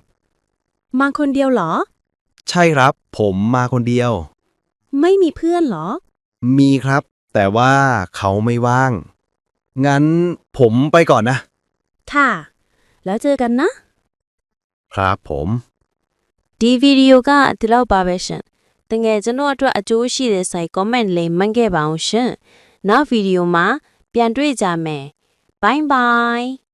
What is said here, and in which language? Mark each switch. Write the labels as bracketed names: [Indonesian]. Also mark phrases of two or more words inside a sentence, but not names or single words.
[Thai] มาคนเดียวเหรอ ใช่ครับผมมาคนเดียว ไม่มีเพื่อนเหรอ มีครับแต่ว่าเขาไม่ว่างงั้นผมไปก่อนนะ ค่ะแล้วเจอกันนะครับ ผม [Burmese] ဒီဗီဒီယိုကဒီလောက်ပါပဲရှင်တကယ်ကျွန်တော်အတွက်အကျိုးရှိတဲ့ဆိုရင် comment လေးမှတ်ခဲ့ပါအောင်ရှင်နောက်ဗီဒီယိုမှာပြန်တွေ့ကြမယ် [English] bye bye